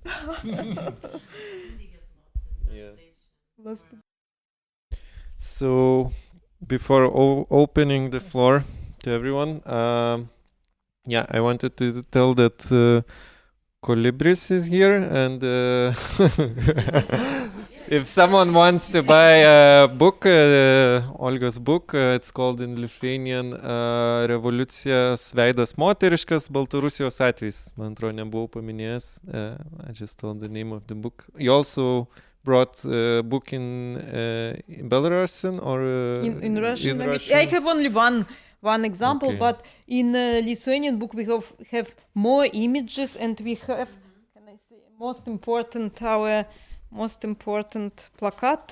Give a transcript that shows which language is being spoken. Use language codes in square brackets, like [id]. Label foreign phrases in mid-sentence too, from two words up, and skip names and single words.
[en] So before opening the floor to everyone, I wanted to tell that Colibris is here, and if someone wants to buy a book, Olga's book, it's called in Lithuanian Revoliucijos veidas moteriškas Baltarusijos atvejais. [lt] Man atrodo, nebuvau paminėjęs. [en] I just told the name of the book. You also brought a book in Belarusian or in Russian language. Russian? I have only one one example. Okay. But in Lithuanian book we have more images, and we have, can I say, our most important plakat.